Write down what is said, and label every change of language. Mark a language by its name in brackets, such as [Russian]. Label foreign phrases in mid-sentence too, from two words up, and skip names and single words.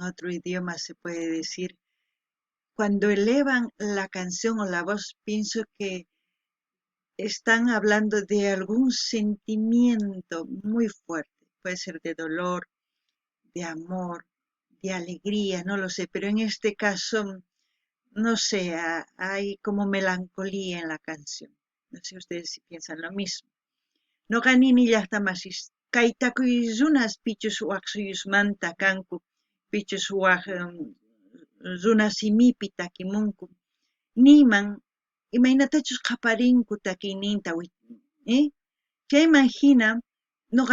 [Spanish] otro idioma, se puede decir, cuando elevan la canción o la voz, pienso que están hablando de algún sentimiento muy fuerte. Puede ser de dolor, de amor, de alegría, no lo sé, pero en este caso, no sé, hay como melancolía en la canción. No sé ustedes si piensan lo mismo. [Quechua] No ganini llaqtamasis kay takuy runas pichus waq suyusmanta kanku, pichus waq runa simipi takimunku, niman imaynatachus qaparinku takiyninta, chayman hina nuqa